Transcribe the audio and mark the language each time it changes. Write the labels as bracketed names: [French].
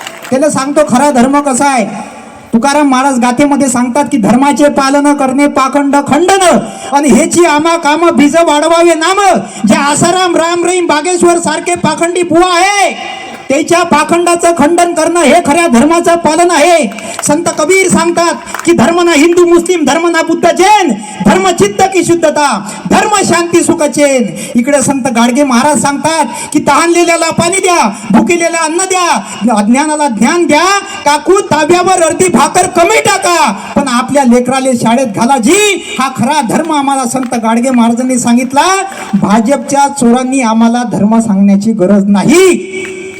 [Marathi] त्याला सांगतो खरा धर्म कसा आहे. तुकाराम महाराज गाथेमध्ये सांगतात की धर्माचे पालन करणे पाखंड खंडन, आणि हेची आमा काम बीज वाढवावे नाम. जे आसाराम राम रहीम बागेश्वर सारखे पाखंडी बुवा आहे, त्याच्या पाखंडाचं खंडन करणं हे खऱ्या धर्माचं पालन आहे. [Hindi] संत कबीर सांगतात की धर्म ना हिंदू मुस्लिम, धर्म ना बुद्ध जैन, धर्म चित्त की शुद्धता, धर्म शांती सुख चैन. [Marathi] इकडे संत गाडगे महाराज सांगतात की तहानलेल्याला पाणी द्या, भुकेलेला अन्न द्या, अज्ञानाला ज्ञान द्या, काकू ताब्यावर अर्धी भाकर कमी टाका, पण आपल्या लेकराले शाळेत घाला जी. हा खरा धर्म आम्हाला संत गाडगे महाराजांनी सांगितला. भाजपच्या चोरांनी आम्हाला धर्म सांगण्याची गरज नाही.